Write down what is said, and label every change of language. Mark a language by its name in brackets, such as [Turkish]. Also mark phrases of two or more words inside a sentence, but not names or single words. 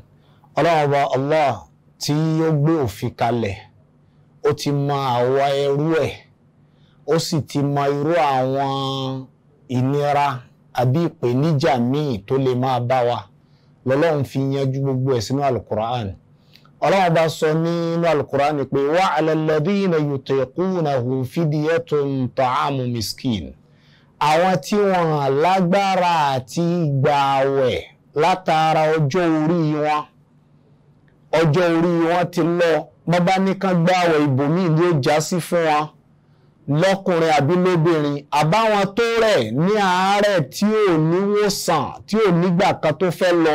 [Yoruba] Ọlọ́run ọba Allah tí ó gbé òfin kalẹ̀, ó ti mọ àwa ẹrú ẹ̀, ó sì ti mọ irú àwọn ìnira àbí ìpèníjà míì tó lè máa bá wa, lọ́lọ́run fi yanjú gbogbo ẹ̀ sínú Al-Qur'an. Ọlọ́run bá sọ nínú Al-Qur'an pé [Arabic] وعلى الذين يطيقونه فدية طعام مسكين. [Yoruba] Àwọn tí wọ́n lágbára àti gbààwẹ̀ látara ọjọ́ orí wọn ti lọ, bàbá nìkan gbààwẹ̀ ibòmíì ni ó já sí fún wọn, lọ́kùnrin àbí lóbìnrin, àbáwọn tó rẹ̀ ní àárẹ̀ tí ò ní wòsàn, tí ò nígbà kan tó fẹ́ lọ.